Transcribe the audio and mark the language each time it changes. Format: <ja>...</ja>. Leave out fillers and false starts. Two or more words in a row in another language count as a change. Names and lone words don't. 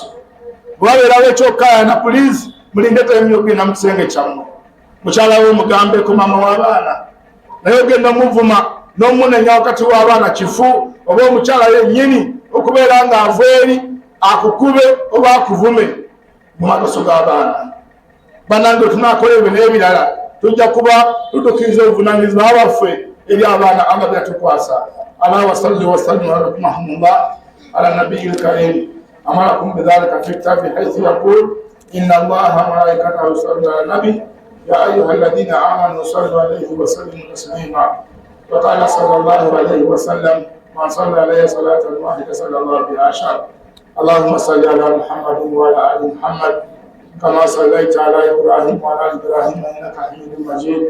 <lg>Bwe wabeerawo ekyokkaayana, pulizi mulindeeta emyo ogenda mu kisenge kyammwe, mukyala we mugambeko maama w'abaana, naye ogenda omuvuma n'omunenya wakati w'abaana kifu, oba omukyala yennyini okubeera ng'ava eri akukube oba akuvume mu maaso g'abaana. Bannange tunaakola ebyo n'ebirala tujja kuba tutuukiriza obuvunaanyizibwa bwaffe eri abaana Allah byatukwasa.</lg> <ar>ألا وصل وسلم على رحمة الله على النبي الكريم أمركم بذلك في كتابه حيث يقول إن الله وملائكته يصلون على النبي يا أيها الذين آمنوا صلوا عليه وسلموا تسليما. وقال صلى الله عليه وسلم من صلى عليه صلاة واحدة صلى الله بها عشرا. اللهم صل على محمد وعلى آل محمد كما صليت على إبراهيم وعلى آل إبراهيم إنك حميد مجيد.</ar>